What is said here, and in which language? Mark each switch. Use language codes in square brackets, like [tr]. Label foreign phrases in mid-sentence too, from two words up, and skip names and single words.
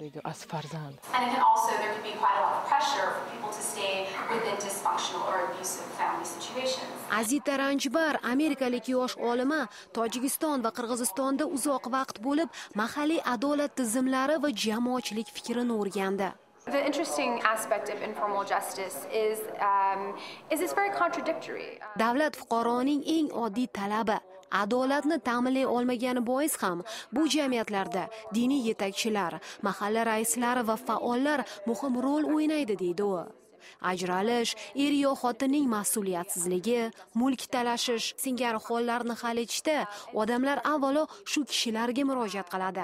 [uz] Azita Ranjbar, amerikalik yosh olima, Tojikiston va Qirg'izistonda uzoq vaqt bo'lib, mahalliy adolat tizimlari va jamoatchilik fikrini o'rgandi. [en] The interesting aspect of informal justice is it's very contradictory. [uz] Davlat fuqaroning eng oddiy talabi adolatni ta'minlay olmagani bois ham bu jamiyatlarda diniy yetakchilar, mahalla raislari va faollar muhim rol o'ynaydi deydi u. Ajralish, er yo xotinning mas'uliyatsizligi, mulk talashish singari hollarni hal etishda odamlar avvalo shu kishilarga murojaat qiladi.